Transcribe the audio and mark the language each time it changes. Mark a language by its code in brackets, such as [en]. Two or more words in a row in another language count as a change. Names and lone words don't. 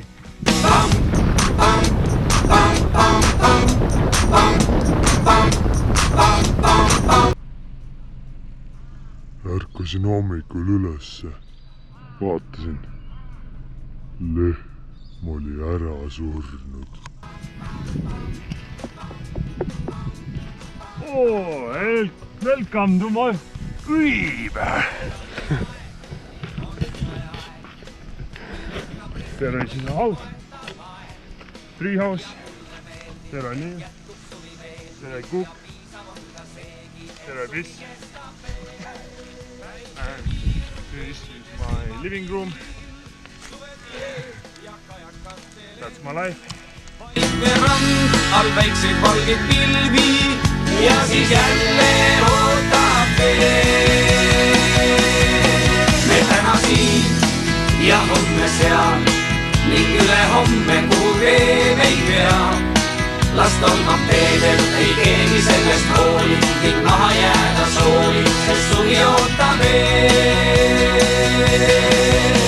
[et] Pam, pam, pam, pam, pam, pam, pam, pam, pam, pam. Ärkasin hommikul ülesse. Vaatasin. Lehm oli ära surnud. [en] Welcome to my crib. There is a house, tree house, there are nails, there I cook, there I fish, and this is my living room. That's my life. [et] Rand, all väikseid valgeid pilvi ja siis jälle ootab veel. Me täna siin ja homme seal ning üle homme, kuhu tee meid veab. Las tolmab teedel, ei keegi sellest hooli ning maha jääda soovi, sest suvi ootab veel.